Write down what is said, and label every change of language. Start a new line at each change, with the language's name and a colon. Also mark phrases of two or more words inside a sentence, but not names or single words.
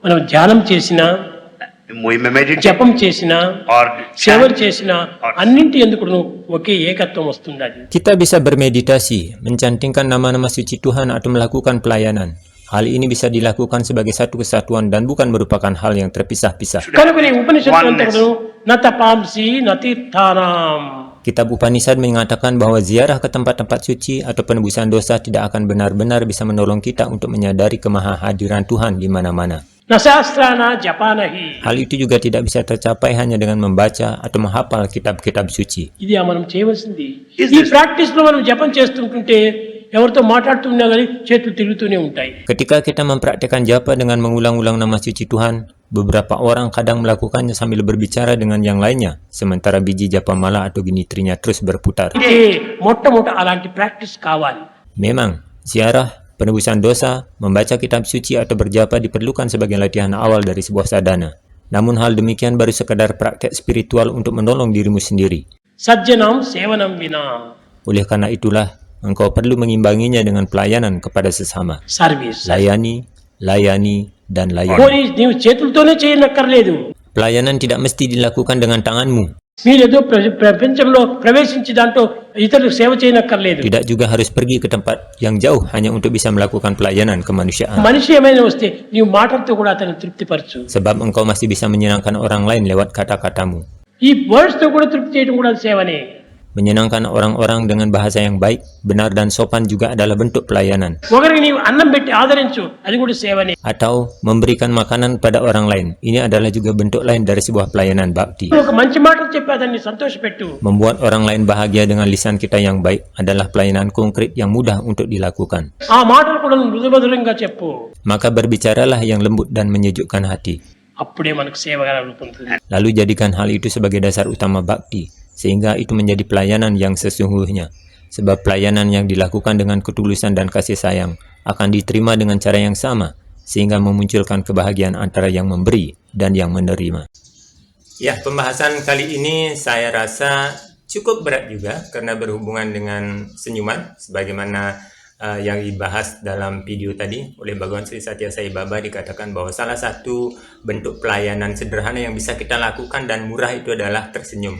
Telugu: మనం ధ్యానం చేసినా,
English: we may meditate
Telugu: జపం చేసినా,
English: or
Telugu: సేవలు
English: chant.
Telugu: చేసినా అన్నింటి ఎందుకును ఒకే ఏకత్వం వస్తుండాలి.
Indonesian: Kita bisa bermeditasi, mencantingkan nama-nama suci Tuhan atau melakukan pelayanan. Hal ini bisa dilakukan sebagai satu kesatuan dan bukan merupakan hal yang terpisah-pisah.
Telugu: కనుకనే ఉపనిషత్తు అంతా కూడాను
Sanskrit: నతపాంసి నతీర్థానాం.
Indonesian: Kitab Upanishad mengatakan bahwa ziarah ke tempat-tempat suci atau penebusan dosa tidak akan benar-benar bisa menolong kita untuk menyadari kemahahadiran Tuhan di mana-mana.
Sanskrit: నశాస్త్రాన జపానహి.
Indonesian: Hal itu juga tidak bisa tercapai hanya dengan membaca atau menghafal kitab-kitab suci.
Telugu: ఇది మనం చేయవలసింది.
English: Is
Telugu: ఈ
English: this-
Telugu: ప్రాక్టీస్ లో మనం జపం చేస్తుంటుంటే ఎవరితో మాట్లాడుతున్నా కానీ చేతులు తిరుగుతూనే ఉంటాయి.
Indonesian: Ketika kita mempraktikkan japa dengan mengulang-ulang nama suci Tuhan, beberapa orang kadang melakukannya sambil berbicara dengan yang lainnya, sementara biji japa mala atau ginitrinya terus berputar.
Telugu: ఇది మొట్టమొదట అలాంటి ప్రాక్టీస్ కావాలి.
Indonesian: Memang, ziarah, penebusan dosa, membaca kitab suci atau berjapa diperlukan sebagai latihan awal dari sebuah sadhana. Namun hal demikian baru sekadar praktek spiritual untuk menolong dirimu sendiri.
Sanskrit: సజ్జనం సేవనం వినా.
Indonesian: Oleh karena itulah, engkau perlu mengimbanginya dengan pelayanan kepada sesama.
English: సర్వీస్.
Indonesian: Layani, layani, dan layani.
Telugu: పోనీ నీవు చేతులతోనే చేయనక్కర్లేదు.
Indonesian: Pelayanan tidak mesti dilakukan dengan tanganmu.
Telugu: మీరేదో ప్రపంచంలో ప్రవేశించి దాంట్లో ఇతరులకు సేవ చేయనక్కర్లేదు.
Indonesian: Tidak juga harus pergi ke tempat yang jauh hanya untuk bisa melakukan pelayanan kemanusiaan.
Telugu: మనిషి ఏమైనా వస్తే నీవు మాటలతో కూడా అతన్ని తృప్తిపరచు.
Indonesian: Sebab engkau masih bisa menyenangkan orang lain lewat kata-katamu.
Telugu: ఈ వర్డ్స్ తో కూడా తృప్తి చేయడం కూడా సేవనే.
Indonesian: Menyenangkan orang-orang dengan bahasa yang baik, benar dan sopan juga adalah bentuk pelayanan.
Telugu: ఒకరికి నీవు అన్నం పెట్టి ఆదరించు, అది కూడా సేవనే.
Indonesian: Atau memberikan makanan pada orang lain. Ini adalah juga bentuk lain dari sebuah pelayanan bakti.
Telugu: ఒక మంచి మాటలు చెప్పి అతన్ని సంతోషపెట్టు.
Indonesian: Membuat orang lain bahagia dengan lisan kita yang baik adalah pelayanan konkret yang mudah untuk dilakukan.
Telugu: ఆ మాటలు కూడా మృదుమధురంగా చెప్పు.
Indonesian: Maka berbicaralah yang lembut dan menyejukkan hati.
Telugu: అప్పుడే మనకు సేవగా రూపొందుతుంది.
Indonesian: Lalu jadikan hal itu sebagai dasar utama bakti, sehingga itu menjadi pelayanan yang sesungguhnya. Sebab pelayanan yang dilakukan dengan ketulusan dan kasih sayang akan diterima dengan cara yang sama, sehingga memunculkan kebahagiaan antara yang memberi dan yang menerima. Ya, pembahasan kali ini saya rasa cukup berat juga karena berhubungan dengan senyuman, sebagaimana yang dibahas dalam video tadi oleh Bhagawan Sri Satya Sai Baba, dikatakan bahwa salah satu bentuk pelayanan sederhana yang bisa kita lakukan dan murah itu adalah tersenyum.